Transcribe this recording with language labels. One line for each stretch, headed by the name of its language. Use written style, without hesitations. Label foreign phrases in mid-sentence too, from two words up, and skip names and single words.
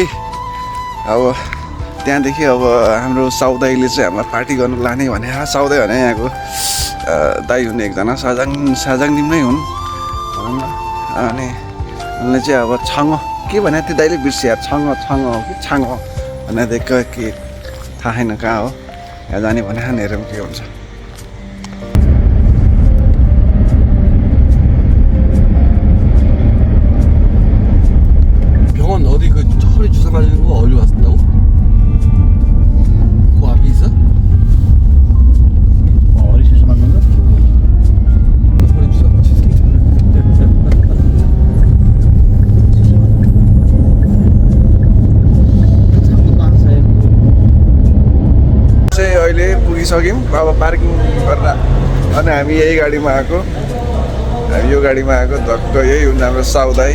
Nepali: अब त्यहाँदेखि अब हाम्रो साउदाईले चाहिँ हामीलाई पार्टी गर्न लाने भने, साउदाई भने यहाँको दाई हुने एकजना साजाङदिम नै हुन् भनौँ न। अनि उनले चाहिँ अब छङ के भने त्यो दाइले बिर्सिया, छङ हो कि छाङ हो भनेर के थाहा छैन कहाँ हो। यहाँ जाने भने हेरौँ के हुन्छ।
Korean: 어디 그 허리 주사 맞는 거 어디로 왔다고? 그 앞에 있어? 허리 주사 맞는 거? 허리 주사 맞았어.
Nepali: चाहिँ अहिले पुगिसक्यौँ अब पार्किङ गरेर। अनि हामी यही गाडीमा आएको, यो गाडीमा आएको, धक्क यही हुन्छ हाम्रो साउदाई।